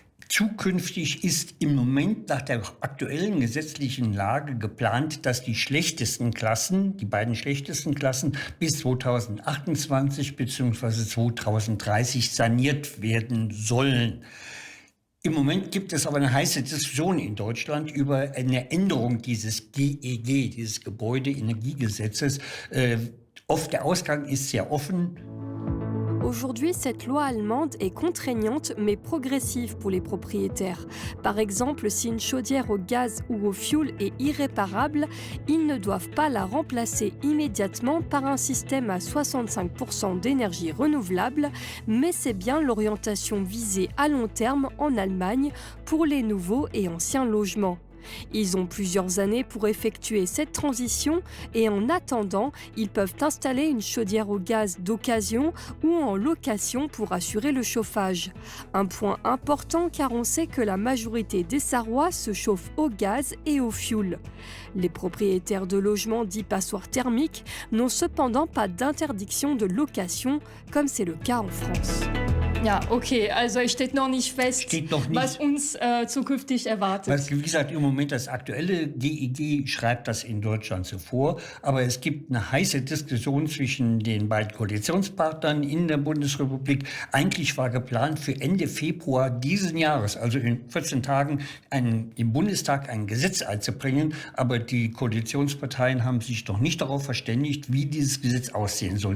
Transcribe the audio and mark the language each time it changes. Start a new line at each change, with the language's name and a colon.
German: Zukünftig ist im Moment nach der aktuellen gesetzlichen Lage geplant, dass die schlechtesten Klassen, die beiden schlechtesten Klassen, bis 2028 bzw. 2030 saniert werden sollen. Im Moment gibt es aber eine heiße Diskussion in Deutschland über eine Änderung dieses GEG, dieses Gebäudeenergiegesetzes. Der Ausgang ist sehr offen.
French: Aujourd'hui, cette loi allemande est contraignante mais progressive pour les propriétaires. Par exemple, si une chaudière au gaz ou au fioul est irréparable, ils ne doivent pas la remplacer immédiatement par un système à 65% d'énergie renouvelable, mais c'est bien l'orientation visée à long terme en Allemagne pour les nouveaux et anciens logements. Ils ont plusieurs années pour effectuer cette transition et en attendant, ils peuvent installer une chaudière au gaz d'occasion ou en location pour assurer le chauffage. Un point important car on sait que la majorité des Sarrois se chauffent au gaz et au fioul. Les propriétaires de logements dits passoires thermiques n'ont cependant pas d'interdiction de location comme c'est le cas en France.
German: Ja, okay, also es steht noch nicht fest, was uns zukünftig erwartet. Wie gesagt, im Moment das aktuelle GEG schreibt das in Deutschland so vor, aber es gibt eine heiße Diskussion zwischen den beiden Koalitionspartnern in der Bundesrepublik. Eigentlich war geplant für Ende Februar diesen Jahres, also in 14 Tagen, im Bundestag ein Gesetz einzubringen, aber die Koalitionsparteien haben sich noch nicht darauf verständigt, wie dieses Gesetz aussehen soll.